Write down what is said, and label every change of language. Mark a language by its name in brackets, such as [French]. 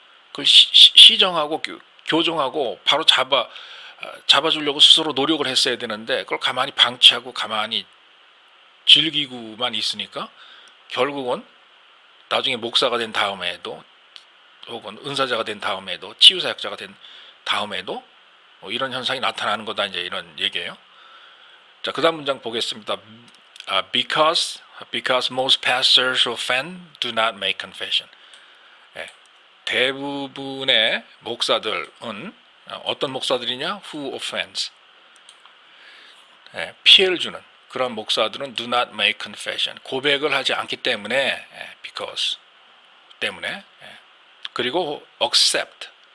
[Korean] 그걸 시정하고 교정하고 바로 잡아주려고 스스로 노력을 했어야 되는데 그걸 가만히 방치하고 가만히 즐기고만 있으니까 결국은 나중에 목사가 된 다음에도 혹은 은사자가 된 다음에도 치유사역자가 된 다음에도 이런 현상이 나타나는 거다 이제 이런 얘기예요. 자, 그다음 문장 보겠습니다. [English] Because most pastors who offend do not make confession. [Korean] 대부분의 목사들은 어떤 목사들이냐? [English] Who offends. [Korean] 피해를 주는 그런 목사들은 [English] do not make confession. [Korean] 고백을 하지 않기 때문에 because 때문에 그리고 accept.